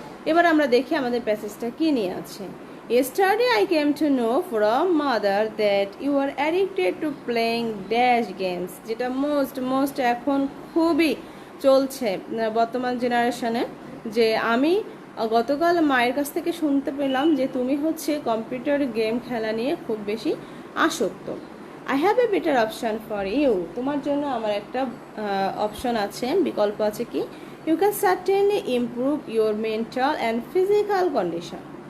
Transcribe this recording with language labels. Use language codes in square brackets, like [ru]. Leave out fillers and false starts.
[bn] এবার আমরা দেখি আমাদের প্যাসেজটা কি নিয়ে আছে। [en] Yesterday I came to know from mother that you are addicted to playing dash games, [bn] যেটা মোস্ট এখন খুবই চলছে বর্তমান জেনারেশনে। যে আমি গতকাল মায়ের কাছ থেকে শুনতে পেলাম যে তুমি হচ্ছে কম্পিউটার গেম খেলা নিয়ে খুব বেশি আসক্ত। [en] I have a better option for you, [bn] তোমার জন্য আমার একটা অপশন আছে, বিকল্প আছে কি, [en] You can certainly improve your mental and physical condition.